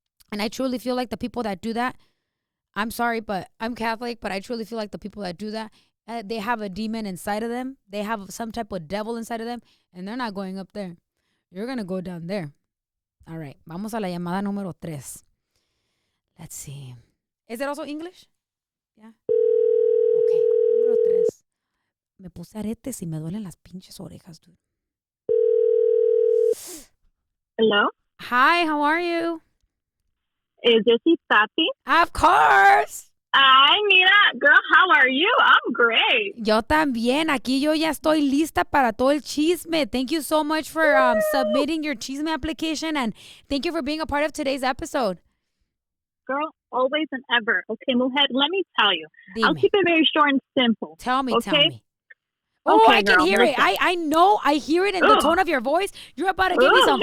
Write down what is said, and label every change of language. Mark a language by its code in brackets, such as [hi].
[en] And I truly feel like the people that do that, I'm sorry, but I'm Catholic, but I truly feel like the people that do that, they have a demon inside of them. They have some type of devil inside of them, and they're not going up there. You're going to go down there. All right. [es] Vamos a la llamada número 3. [en] Let's see. Is it also English? Yeah. Okay. [es] Número 3. Me puse aretes y me duelen las pinches orejas, dude. [en] Hello? Hi, how are you? Is this Itati? Of course. [es] Ay, mira, [en] girl, how are you? I'm great. [es] Yo también. Aquí yo ya estoy lista para todo el chisme. [en] Thank you so much for submitting your chisme application and thank you for being a part of today's episode. Girl, always and ever. Okay, Mujer, let me tell you. [es] Dime. [en] I'll keep it very short and simple. Tell me, okay? tell me. Oh, Okay, I can girl, hear it. listen. I know. I hear it in the tone of your voice. You're about to give me some